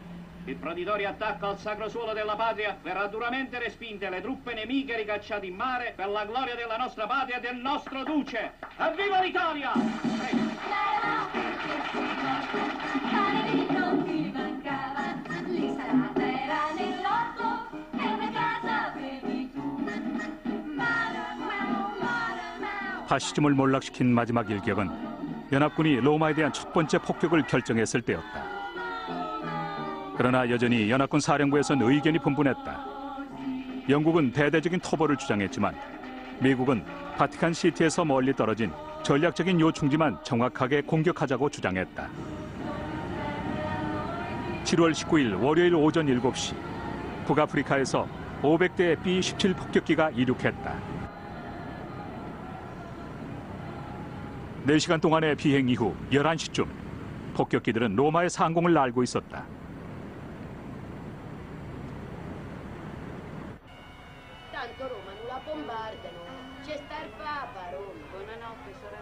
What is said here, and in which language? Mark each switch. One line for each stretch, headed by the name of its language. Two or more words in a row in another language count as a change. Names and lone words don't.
Italian: Il proditorio attacco al sacro suolo della patria verrà duramente respinto e le truppe nemiche ricacciate in mare per la gloria della nostra patria e del nostro duce. Evviva l'Italia! Non ti mancava, l'insalata era nell'orto e una casa avevi tu.
Korean: 파시즘을 몰락시킨 마지막 일격은 연합군이 로마에 대한 첫 번째 폭격을 결정했을 때였다. 그러나 여전히 연합군 사령부에선 의견이 분분했다. 영국은 대대적인 토벌을 주장했지만 미국은 바티칸 시티에서 멀리 떨어진 전략적인 요충지만 정확하게 공격하자고 주장했다. 7월 19일 월요일 오전 7시 북아프리카에서 500대의 B-17 폭격기가 이륙했다. 4시간 동안의 비행 이후 11시쯤 폭격기들은 로마의 상공을 날고 있었다.
Italian: Tanto Roma non la bombardano. C'è sta il Papa, Roma. Buonanotte,